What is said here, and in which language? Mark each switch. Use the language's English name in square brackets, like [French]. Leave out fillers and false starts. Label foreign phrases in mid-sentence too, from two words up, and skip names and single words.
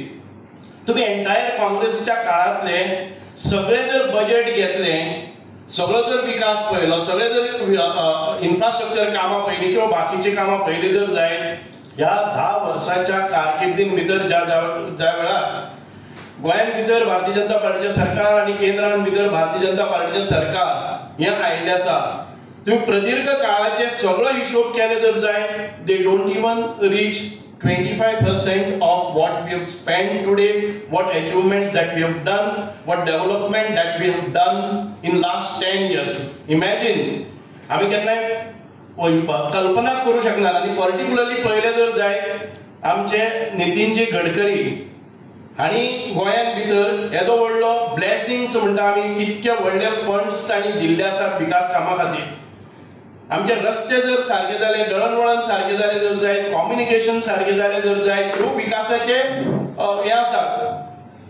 [Konkani] तुम्ही एंटायर काँग्रेसच्या काळांतले सगळे जर बजेट घेतले, सगळो जर विकास पळयलो, सगळे जर इन्फ्रास्ट्रक्चर कामां पळयली किंवा बाकीची कामां पळयली जर जायत ह्या 10 वर्साच्या कारकिर्दीन भितर ज्या वेळार गोंयांत भितर भारतीय जनता पार्टीचे सरकार आणि केंद्रांत भितर भारतीय जनता पार्टीचे सरकार हे आयिल्लें आसा. तुम्ही प्रदीर्घ काळाचे सगळो हिशोब केले जर जाय [English] they don't even reach 25% of what we have spent today, what achievements that we have done, what development that we have done in last 10 years. Imagine, [Marathi] आम्ही केन्नाय कल्पनाच करू शकणार. [Konkani] आणि पर्टिक्युलरली पहिले जर जाय आमचे नितीनजी गडकरी आणि गोंयांत भितर येदो व्हडलो ब्लेसिंग्स म्हणटा आमी, इतके व्हडले फंड्स तांणी दिल्ले आसात विकास कामां खातीर. आमचे रस्ते जर सारखे जाले, दळणवळण सारखे जाले जर जाय, कम्युनिकेशन सारखे जाले जर जाय, ह्यो विकासाचे हे आसात.